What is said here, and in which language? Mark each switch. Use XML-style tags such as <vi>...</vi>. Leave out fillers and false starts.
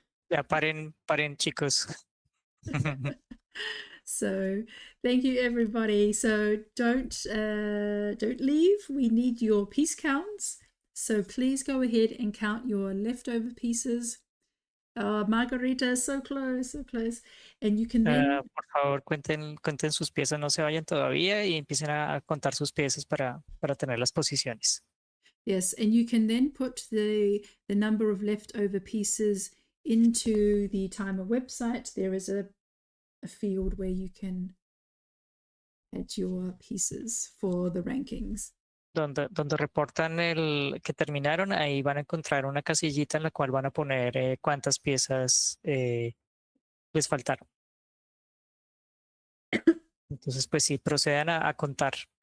<es>Ya, paren, chicos.</es> <en>So thank you everybody. So don't leave. We need your piece counts. So please go ahead and count your leftover pieces. Margarita, so close, so close. And you can then</en> <es>Por favor, cuenten sus piezas, no se vayan todavía y empiecen a contar sus piezas para tener las posiciones.</es> <en>yes, and you can then put the number of leftover pieces into the timer website. There is a field where you can add your pieces for the rankings.</en> <es>Donde reportan el que terminaron, ahí van a encontrar una casillita en la cual van a poner cuántas piezas les faltaron. Entonces, pues sí, procedan a contar.</es>